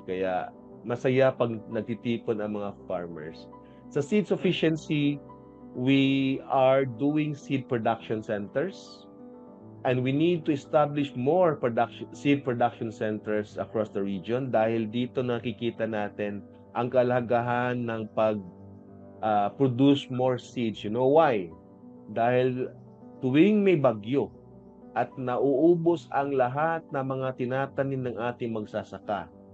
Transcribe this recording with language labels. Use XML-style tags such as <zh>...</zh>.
<tl>Kaya masaya pag nagtitipon ang mga farmers.</tl> <en>Sa seed sufficiency, we are doing seed production centers and we need to establish more seed production centers across the region</en> <tl>dahil dito nakikita natin ang kahalagahan ng</tl> <en>produce more seeds. You know why?</en> <tl>Dahil tuwing may bagyo at nauubos ang lahat ng mga tinatanim ng ating magsasaka,</tl>